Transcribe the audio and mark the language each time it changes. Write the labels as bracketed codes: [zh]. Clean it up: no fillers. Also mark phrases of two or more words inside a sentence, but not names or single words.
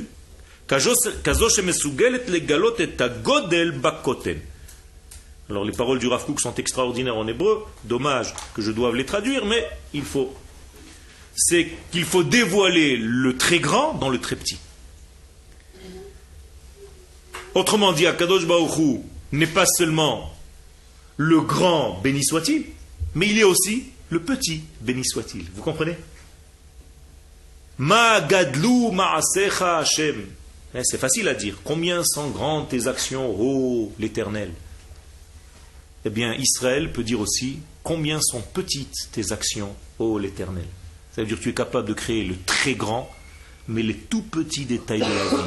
[fr] Alors les paroles du Rav Kook sont extraordinaires en hébreu, dommage que je doive les traduire, mais c'est qu'il faut dévoiler le très grand dans le très petit. Autrement dit, [he] הקדוש ברוך הוא [fr] n'est pas seulement le grand, béni soit-il, mais il est aussi le petit, béni soit-il. Vous comprenez? [he] מה גדלו מעשיך השם. [fr] C'est facile à dire. Combien sont grandes tes actions, ô l'Éternel? Eh bien, Israël peut dire aussi combien sont petites tes actions, ô l'Éternel. Ça veut dire que tu es capable de créer le très grand, mais les tout petits détails de la vie.